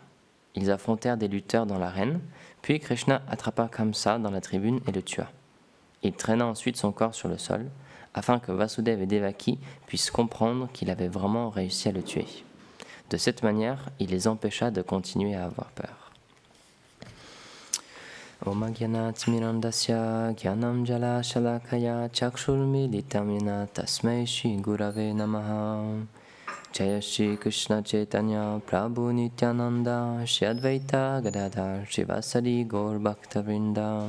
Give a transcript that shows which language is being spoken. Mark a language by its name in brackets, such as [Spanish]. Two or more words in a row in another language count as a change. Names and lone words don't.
[French] Ils affrontèrent des lutteurs dans l'arène, puis Krishna attrapa Kamsa dans la tribune et le tua. Il traîna ensuite son corps sur le sol, afin que Vasudeva et Devaki puissent comprendre qu'il avait vraiment réussi à le tuer. De cette manière, il les empêcha de continuer à avoir peur. [Sanskrit] Om Agyanat Mirandasya Gyanam Jala Shalakaya Chakshurmilitam Yena Tasmai Shri Gurave Namaha. Jaya Shri Krishna Chaitanya Prabhu Nityananda Shri Advaita Gadadhar Shivasari Gaur Bhaktavrinda.